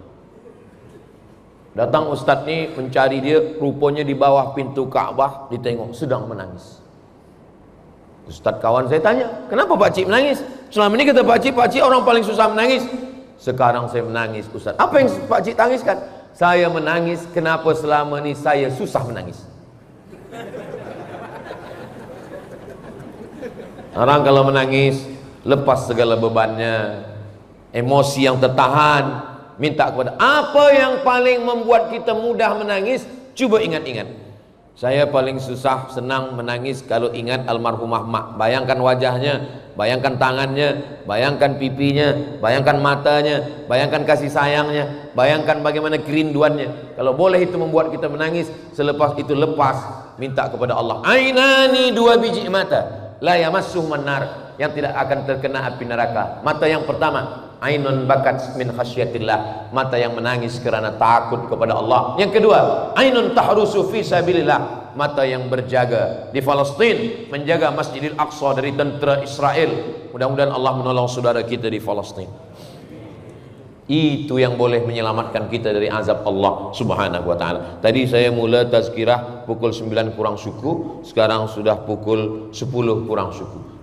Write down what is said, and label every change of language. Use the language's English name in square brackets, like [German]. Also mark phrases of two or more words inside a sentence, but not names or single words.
[Malay] Datang ustaz ni mencari dia, rupanya di bawah pintu Kaabah, ditengok sedang menangis. Ustaz kawan saya tanya, kenapa pakcik menangis? Selama ini kata pakcik orang paling susah menangis. Sekarang saya menangis, ustaz. Apa yang pakcik tangiskan? Saya menangis kenapa selama ini saya susah menangis. Orang kalau menangis, lepas segala bebannya, emosi yang tertahan, minta kepada apa yang paling membuat kita mudah menangis. Coba ingat-ingat. Saya paling susah senang menangis kalau ingat almarhumah mak. Bayangkan wajahnya, bayangkan tangannya, bayangkan pipinya, bayangkan matanya, bayangkan kasih sayangnya, bayangkan bagaimana kerinduannya. Kalau boleh itu membuat kita menangis, selepas itu lepas, minta kepada Allah. Ainani, 2 biji mata, [Arabic] لا يمسه النار, [Malay] yang tidak akan terkena api neraka. Mata yang pertama, [Arabic] عين بكت من خشية الله, [Malay] mata yang menangis kerana takut kepada Allah. Yang kedua, [Arabic] عين تحرس في سبيل الله, [Malay] mata yang berjaga di Palestin, menjaga Masjidil Aqsa dari tentera Israel. Mudah-mudahan Allah menolong saudara kita di Palestin. Itu yang boleh menyelamatkan kita dari azab Allah [Arabic] سبحانه وتعالى. [Malay] Tadi saya mula tazkirah pukul 9 kurang suku, sekarang sudah pukul 10 kurang suku.